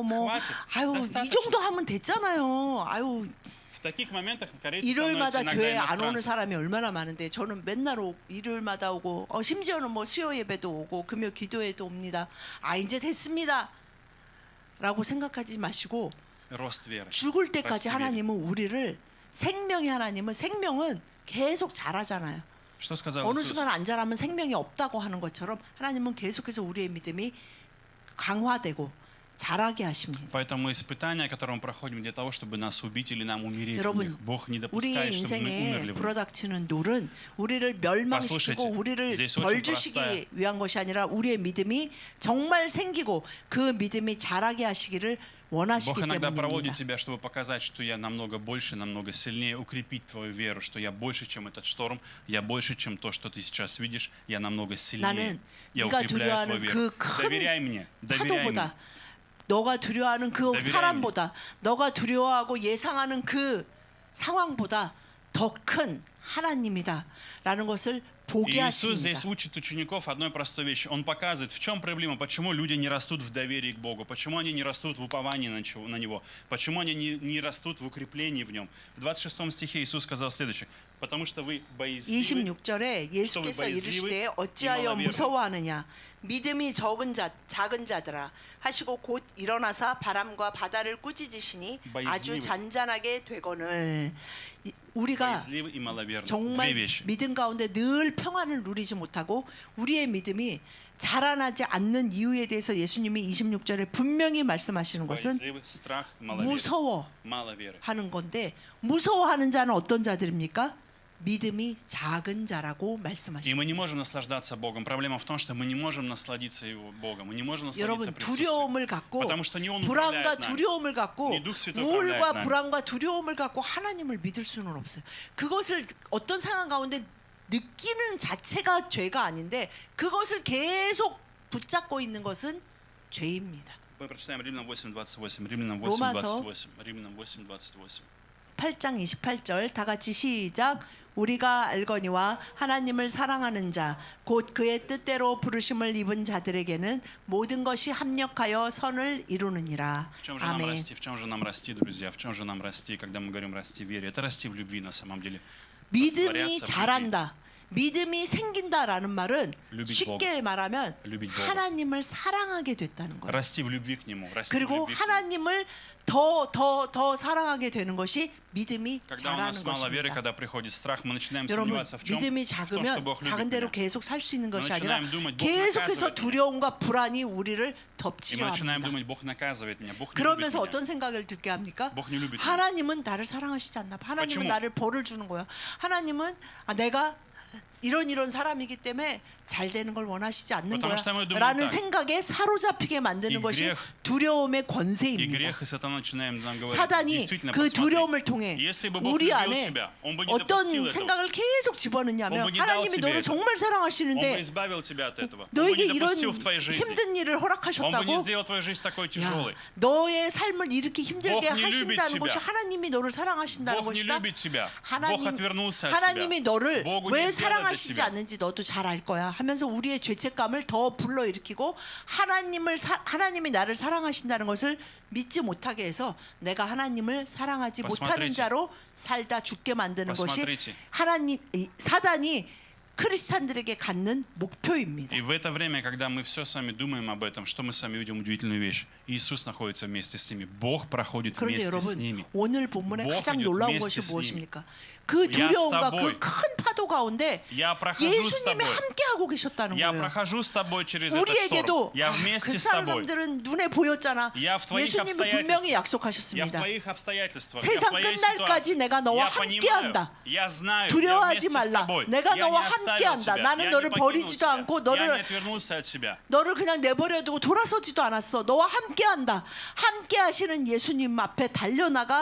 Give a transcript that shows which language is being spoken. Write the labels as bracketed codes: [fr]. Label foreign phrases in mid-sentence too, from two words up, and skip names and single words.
[ru] Хватит. [ko] 이 정도 하면 됐잖아요. [ru] В таких моментах корейцы [ko] 일요일마다 [ru] становятся [ko] 교회 [ru] иногда [ko] 안 오는 [ru] иностранцами. [ko] 사람이 얼마나 많은데 저는 맨날 일요일마다 오고 심지어는 뭐 수요 예배도 오고 금요 기도회도 옵니다. 이제 됐습니다. 라고 생각하지 마시고 [ru] Рост веры. [ko] 죽을 때까지 [ru] Расти в вере. [ko] 하나님은 우리를 생명은 계속 자라잖아요. [ru] Что сказал [ko] 어느 [ru] Иисус? [ko] 순간 안 자라면 생명이 없다고 하는 것처럼 하나님은 계속해서 우리의 믿음이 강화되고 자라게 하십니다. [ru] Поэтому испытания, которые мы проходим для того, чтобы нас убить или нам умереть в [ko] 여러분, [ru] них, Бог не [ko] 우리의 [ru] допускает, чтобы мы [ko] 인생에 [ru] умерли в них. [ko] 불어닥치는 놀은 우리를 멸망시키고 [ru] послушайте, [ko] 우리를 [ru] здесь очень [ko] 벌주시기 위한 것이 아니라 우리의 믿음이 정말 생기고 그 믿음이 자라게 하시기를 원하시기 [ru] Бог иногда проводит [ko] 때문입니다. [ru] тебя, чтобы показать, что я намного больше, намного сильнее, укрепить твою веру, что я больше, чем этот шторм, я больше, чем то, что ты сейчас видишь, я намного сильнее. [ko] 나는 [ru] Я [ko] 네가 [ru] укрепляю [ko] 두려워하는 [ru] твою веру. [ko] 그 [ru] Доверяй [ko] 큰 [ru] мне, доверяй мне. [ko] 파도보다 너가 두려워하는 그 [ru] Доверяй [ko] 사람보다 너가 두려워하고 예상하는 그 상황보다 더 큰 하나님이다라는 것을 보게 [ru] Иисус [ko] 하십니다. [ru] здесь учит учеников одной простой вещи. Он показывает, в чем проблема, почему люди не растут в доверии к Богу, почему они не растут в уповании на Него, почему они не растут в укреплении в Нем. В 26 стихе Иисус сказал следующее. Потому что вы боязливы. [ko] 26절에 예수께서 이르시되 어찌하여 무서워하느냐 믿음이 작은 자들아 하시고 곧 일어나사 바람과 바다를 꾸짖으시니 아주 잔잔하게 되거늘. 우리가 [ru] Боязливый и маловерный. [ko] 정말 [ru] Две вещи. [ko] 믿음 가운데 늘 평안을 누리지 못하고 우리의 믿음이 자라나지 않는 이유에 대해서 예수님이 26절에 분명히 말씀하시는 것은 [ru] Боязливый, страх, маловерие. [ko] 무서워하는 [ru] Мало веры. [ko] 건데, 무서워하는 자는 어떤 자들입니까? 믿음이 작은 자라고 [ru] И [ko] 말씀하십니다. [ru] мы не можем наслаждаться Богом. Проблема в том, что мы не можем насладиться Его Богом. Мы не можем насладиться [ko] 여러분, [ru] присутствием. [ko] 두려움을 갖고 [ru] Потому что не Он [ko] 불안과 [ru] управляет нами. [ko] 두려움을 갖고 네, [ru] Дух Святой [ko] 우울과 [ru] управляет нами. [ko] 불안과 두려움을 갖고 하나님을 믿을 수는 없어요. 그것을 어떤 상황 가운데 느끼는 자체가 죄가 아닌데 그것을 계속 붙잡고 있는 것은 죄입니다. [ru] Мы прочитаем Римлянам 8:28. Римлянам [ko] 로마서 [ru] 8:28. Римлянам 8:28. [ko] 8장 28절 다 같이 시작. 우리가 알거니와 하나님을 사랑하는 자 곧 그의 뜻대로 부르심을 입은 자들에게는 모든 것이 합력하여 선을 이루느니라. [ru] В чем же нам [ko] 아멘. [ru] расти? В чем же нам расти, друзья? В чем же нам расти, когда мы говорим расти в вере? Это расти в любви на самом деле. [ko] 믿음이 자란다, 믿음이 생긴다라는 말은 [ru] любить [ko] 쉽게 말하면 [ru] любить Бога. [ko] 하나님을 사랑하게 됐다는 거예요. [ru] Расти в любви к Нему. Расти в [ko] 그리고 [ru] любви к Нему. [ko] 하나님을 더 사랑하게 되는 것이 믿음이 [ru] Когда у [ko] 자라는 [ru] нас мало веры, [ko] 것입니다. [ru] когда приходит страх, мы начинаем [ko] 여러분, [ru] сомневаться в чем? [ko] 믿음이 [ru] В том, что [ko] 작으면 [ru] Бог любит [ko] 작은 대로 [ru] меня. [ko] 계속 살 수 있는 것이 아니라 [ru] начинаем думать, Бог [ko] 계속해서 [ru] наказывает меня. [ko] 두려움과 불안이 우리를 [ru] И мы [ko] 덮치려 [ru] начинаем [ko] 합니다. [ru] думать, Бог наказывает меня, Бог не любит [ko] 그러면서 [ru] меня. [ko] 어떤 생각을 듣게 합니까? [ru] Бог не любит меня. [ko] 하나님은 나를 사랑하시지 않나? 하나님은 [ru] почему? [ko] 나를 벌을 주는 거야. 하나님은 내가 이런 사람이기 때문에 잘 되는 걸 원하시지 않는 [ru] потому что мы [ko] 거야 [ru] думаем [ko] 라는 [ru] так. [ko] 생각에 사로잡히게 만드는 이 것이 [ru] грех- [ko] 두려움의 [ru] И [ko] 권세입니다. [ru] грех и сатана начинаем нам говорить. [ko] 사단이 [ru] Действительно, [ko] 그 [ru] посмотри, [ko] 두려움을 통해 [ru] если бы Бог [ko] 우리 [ru] любил [ko] 안에 [ru] тебя, Он бы не [ko] 어떤 [ru] допустил этого. [ko] 생각을 계속 집어넣냐면 [ru] Он бы не дал [ko] 하나님이 [ru] тебе [ko] 너를 [ru] это. [ko] 정말 [ru] Он бы [ko] 사랑하시는데 [ru] избавил тебя от этого. Он бы [ko] 너에게 [ru] не [ko] 이런 [ru] допустил в твоей жизни. [ko] 힘든 일을 [ru] Он бы не [ko] 허락하셨다고? [ru] сделал твою жизнь такой [ko] 야, [ru] тяжелой. [ko] 너의 삶을 이렇게 힘들게 [ru] Бог не [ko] 하신다는 [ru] любит [ko] 것이 [ru] тебя. [ko] 하나님이 너를 사랑하신다는 [ru] Бог не [ko] 것이다. [ru] любит тебя. Бог [ko] 하나님, [ru] отвернулся от тебя. [ko] 하나님이 너를 [ru] Богу [ko] 왜 [ru] не сделал для [ko] 사랑하시지 [ru] тебя. [ko] 않는지 너도 잘 알 거야 하면서 우리의 죄책감을 더 불러일으키고 하나님이 나를 사랑하신다는 것을 믿지 못하게 해서 내가 하나님을 사랑하지 못하는 [ru] Посмотрите. [ko] 자로 살다 죽게 만드는 것이 [ru] Посмотрите. [ko] 사단이 크리스찬들에게 갖는 목표입니다. [ru] И в это время, когда мы все с вами думаем об этом, что мы с вами видим удивительную вещь. Иисус находится вместе с ними. Бог проходит [ko] 그런데 [ru] вместе с [ko] 여러분 [ru] ними. [ko] 오늘 본문에 [ru] Бог [ko] 가장 [ru] идет [ko] 놀라운 [ru] вместе [ko] 것이 [ru] с [ko] 무엇입니까? 그 두려움과 그 큰 파도 가운데 [ru] Я прохожу с [ko] 예수님이 [ru] тобой. [ko] 함께 하고 계셨다는 [ru] Я [ko] 거예요. [ru] прохожу с тобой через этот [ko] 우리에게도 [ru] шторм. Я вместе [ko] 그 [ru] с тобой. [ko] 사람들은 눈에 보였잖아. [ru] Я в твоих [ko] 예수님은 분명히 [ru] обстоятельствах. Я в [ko] 약속하셨습니다. [ru] твоих обстоятельствах. Я в [ko] 세상 [ru] твоей [ko] 끝날까지 [ru] ситуации. [ko] 내가 너와 [ru] Я [ko] 함께한다. [ru] понимаю. Я знаю. Я [ko] 두려워하지 [ru] вместе с [ko] 말라. [ru] тобой. [ko] 내가 [ru] Я [ko] 너와 [ru] не оставил [ko] 함께한다. [ru] тебя. [ko] 나는 [ru] Я [ko] 너를 [ru] не покинул [ko] 버리지도 [ru] тебя. [ko] 않고 Я не отвернулся от тебя. 너를 그냥 내버려두고 돌아서지도 않았어. 너와 함께한다. 함께하시는 예수님 앞에 달려나가